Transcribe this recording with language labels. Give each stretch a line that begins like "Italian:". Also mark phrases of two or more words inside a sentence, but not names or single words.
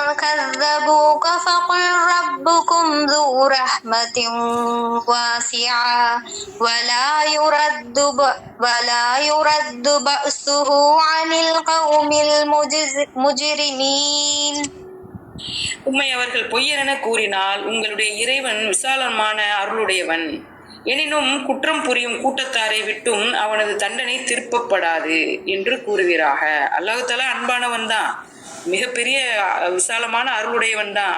Arabic: كذبوك فقل ربكم ذو رحمة واسعة ولا يرد بأسه عن القوم المجرمين.
Tamil: உம்மை அவர்கள் பொய்யரென கூறினால் உங்களுடைய இறைவன் விசாலமான அருளுடையவன். எனினும் குற்றம் புரியும் கூட்டத்தாரை விட்டும் அவனது தண்டனை திருப்பப்படாது என்று கூறுவீராக.
Arabic: الله تعالى
Tamil: அன்பானவன் தான், மிகப்பெரிய விசாலமான அருளுடையவன் தான்.